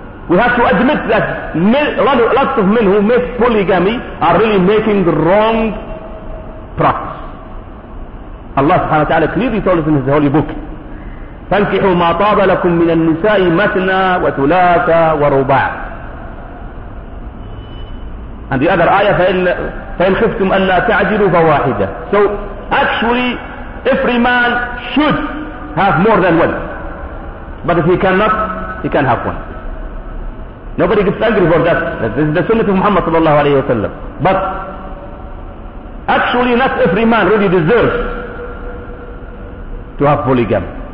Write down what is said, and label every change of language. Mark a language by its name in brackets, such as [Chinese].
[English] We have to admit that lots of men who make polygamy are really making the wrong practice. Allah subhanahu wa ta'ala clearly told us in His holy book, [Arabic] فَانْكِحُوا مَا طَابَ لَكُمْ مِنَ النِّسَاءِ مَثْنَى وَثُلَاثَ وَرُبَاعَ. [English] And the other ayah, [Arabic] فَإِنْ خِفْتُمْ أَلَّا تَعْجِلُوا فَوَاحِدَةً. [English] So actually, every man should have more than one. But if he cannot, he can have one. Nobody gets angry for that. This is the sunnah of Muhammad sallallahu alayhi wa sallam. But actually not every man really deserves to have polygamy.